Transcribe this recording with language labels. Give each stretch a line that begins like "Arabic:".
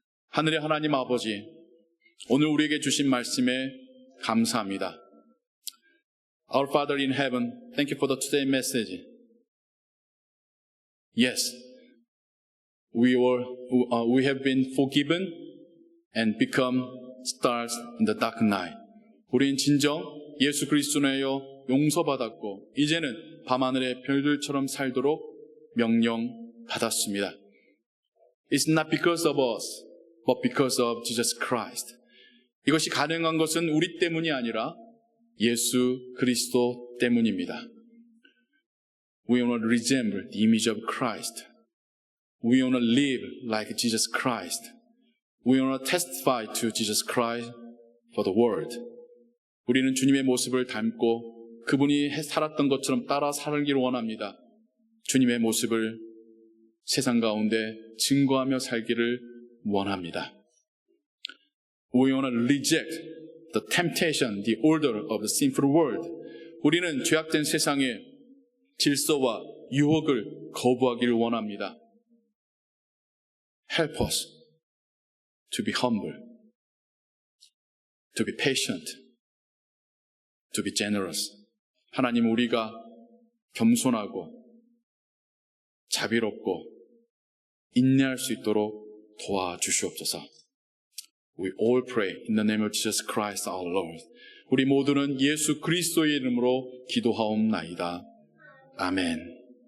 Korean: 하늘의 하나님 아버지, 오늘 우리에게 주신 말씀에 감사합니다.
English: Our Father in heaven, thank you for the today message. Yes, we have been forgiven and become stars in the dark night.
Korean: 우린 진정 예수 그리스도로 용서받았고 이제는 밤하늘의 별들처럼 살도록 명령받았습니다.
English: It's not because of us, but because of Jesus Christ.
Korean: 이것이 가능한 것은 우리 때문이 아니라 예수 그리스도 때문입니다.
English: We want to resemble the image of Christ. We want to live like Jesus Christ. We want to testify to Jesus Christ for the world.
Korean: 우리는 주님의 모습을 닮고 그분이 살았던 것처럼 따라 살기를 원합니다. 주님의 모습을 세상 가운데 증거하며 살기를 원합니다.
English: We want to reject the temptation, the order of the sinful world.
Korean: 우리는 죄악된 세상의 질서와 유혹을 거부하기를 원합니다.
English: Help us to be humble, to be patient, to be generous.
Korean: 하나님, 우리가 겸손하고 자비롭고 인내할 수 있도록 도와주시옵소서.
English: We all pray in the name of Jesus Christ our Lord.
Korean: 우리 모두는 예수 그리스도의 이름으로 기도하옵나이다. 아멘.